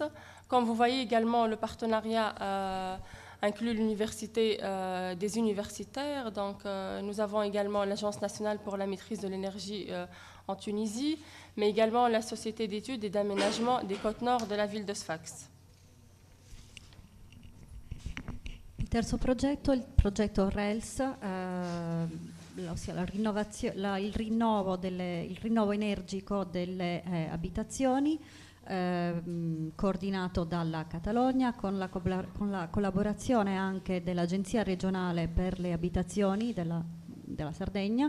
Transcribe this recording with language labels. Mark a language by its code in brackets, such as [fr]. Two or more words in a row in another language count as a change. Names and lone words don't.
[fr] Comme vous voyez également, le partenariat inclut l'université des universitaires. Donc, nous avons également l'Agence nationale pour la maîtrise de l'énergie en Tunisie, mais également la Société d'études et d'aménagement des côtes nord de la ville de Sfax. [it] Il terzo progetto, il progetto RELS, ossia il rinnovo energico delle abitazioni, coordinato dalla Catalogna con la collaborazione anche dell'Agenzia regionale per le abitazioni della Sardegna.